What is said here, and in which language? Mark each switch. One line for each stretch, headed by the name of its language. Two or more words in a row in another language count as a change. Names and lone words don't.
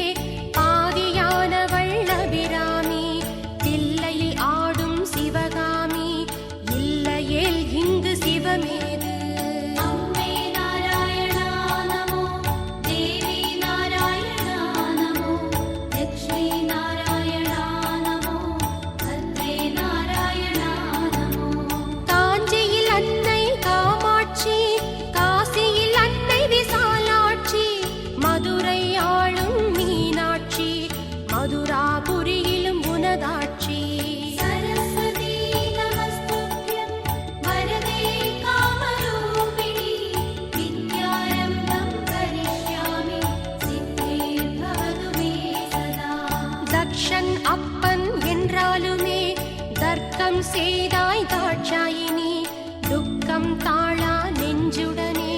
Tamil: பாதியானவள் அபிராமி தில்லையில் ஆடும் சிவகாமி இல்லையேல் இங்கு சிவமேது
Sanskrit: अम्बे नारायणा नमो देवी नारायणा नमो लक्ष्मी नारायणा नमो भद्रे नारायणा नमो
Tamil: காஞ்சியில் அன்னை காமாட்சி காசியில் அன்னை விசாலாட்சி மதுரை ஆளும் மீனாட்சி மதுராபுரியிலும் உனதாட்சி
Sanskrit: सरस्वती नमस्तुभ्यं वरदे कामरूपिणि विद्यारम्भं करिष्यामि सिद्धिर्भवतु मे सदा
Tamil: தக்ஷன் அப்பன் என்றாலுமே தர்க்கம் செய்தாய் தாட்சாயினி துக்கம் தாழா நெஞ்சுட